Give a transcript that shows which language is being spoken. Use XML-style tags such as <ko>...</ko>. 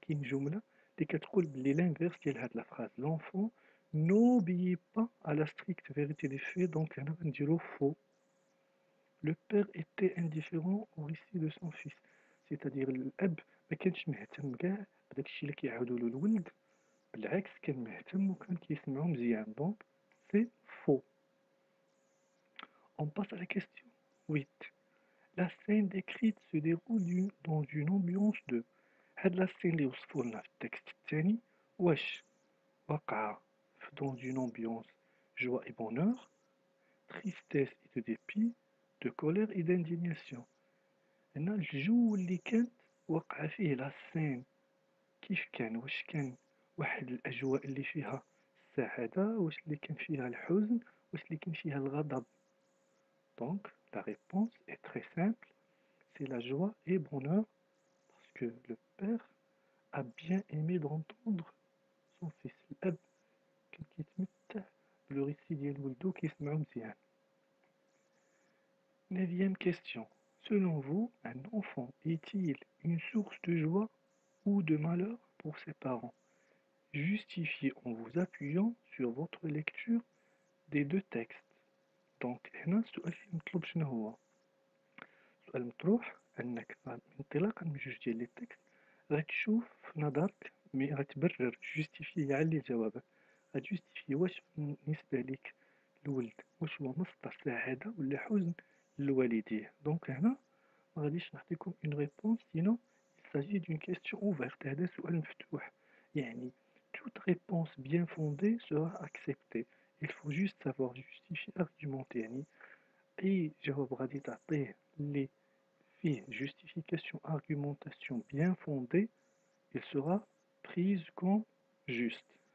<ar>كاين جملة اللي كتقول بلي l'inverse ديال هاد</ar> <fr>la phrase. L'enfant n'obéit pas à la stricte vérité des faits. Donc</fr> <ar>هنا غنديرو</ar> <fr>faux. Le père était indifférent au récit de son fils.</fr> <ar>C'est-à-dire الأب ما كانش مهتم كاع بداك الشيء اللي كيعاودوا له الولد، بالعكس كان مهتم وكان كيسمعو مزيان.</ar> <fr>Donc c'est faux. On passe à la question 8. La scène décrite se déroule dans une ambiance de.</fr> <ar>هاد la scène اللي وصفوا لنا في التكست الثاني واش واقعة</ar> <fr>dans une ambiance joie et bonheur, tristesse et de dépit, de colère et d'indignation.</fr> <ar>هنا الجو اللي كانت وقع فيه لا سين كيف كان، واش كان واحد الأجواء اللي فيها السعادة، واش اللي كان فيها الحزن، واش اللي كان فيها الغضب.</ar> <fr>Donc la réponse est très simple, c'est la joie et bonheur parce que le père a bien aimé d'entendre son fils.</fr> <ar>الأب كان كيتمتع بلو récit ديال ولدو كيسمعو مزيان.</ar> <fr>Neuvième question. Selon vous, un enfant est-il une source de joie ou de malheur pour ses parents? Justifiez en vous appuyant sur votre lecture des deux textes.</fr> <ar>Donc هنا السؤال اللي مطلوب شنو هو؟ السؤال مطروح انك انطلاقا من جوج ديال لي تكست غتشوف في نظرك مي غتبرر جوستيفي يعلي جوابك. غتجوستيفي واش بالنسبة ليك الولد واش هو مصدر سعادة ولا حزن للوالديه. دونك هنا ما غاديش نعطيكم اون ريبونس سينو</ar> <fr>il s'agit d'une question ouverte.</fr> <ar>هذا سؤال مفتوح يعني</ar> <fr>toute réponse bien fondée sera acceptée. Il faut juste savoir justifier, argumenter.</fr> <ar>يعني أي جواب غادي تعطيه اللي فيه</ar> <fr>justification, argumentation bien fondée, il sera prise comme juste.</fr>